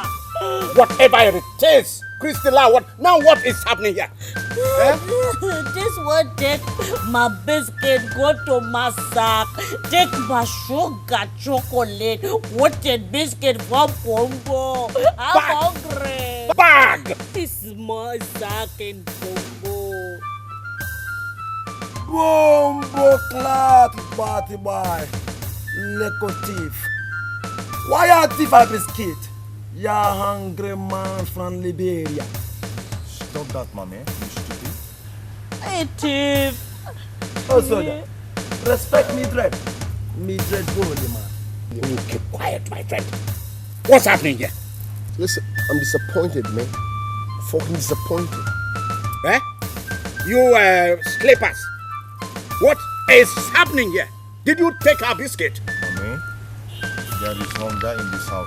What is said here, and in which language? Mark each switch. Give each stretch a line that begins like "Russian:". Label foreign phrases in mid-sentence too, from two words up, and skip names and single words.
English: Whatever it is, Christella, what is happening here? This one take my biscuit, go to my sack, take my sugar chocolate, coated biscuit from Congo. I'm hungry. Bag! This is my sack in Congo. Bombo clat, party boy. Leko thief. Why you thief a biscuit? You hungry man from Liberia. Stop that, mommy. You stupid. Hey, thief. Oh, soldier. Respect me, dread. Me dread holy man. You keep quiet, my friend. What's happening here? Listen, I'm disappointed, man. Fucking disappointed. You slippers. What is happening here? Did you take our biscuit? Mommy, there is hunger in this house.